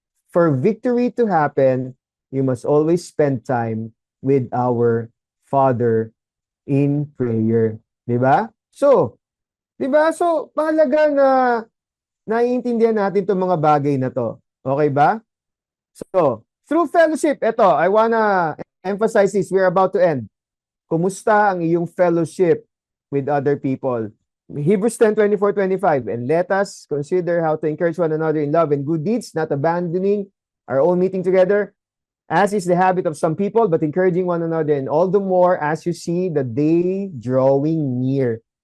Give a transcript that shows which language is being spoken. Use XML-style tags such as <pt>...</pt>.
<en>For victory to happen, you must always spend time with our Father in prayer.</en> <tl>Diba? So, mahalaga na naiintindihan natin itong mga bagay na to. Okay ba?</tl> <en>So, through fellowship, ito, I wanna emphasize this. We're about to end.</en> <tl>Kumusta ang iyong fellowship</tl> <en>with other people? Hebrews 10:24-25. And let us consider how to encourage one another in love and good deeds, not abandoning our own meeting together, as is the habit of some people, but encouraging one another, and all the more as you see the day drawing near.</en>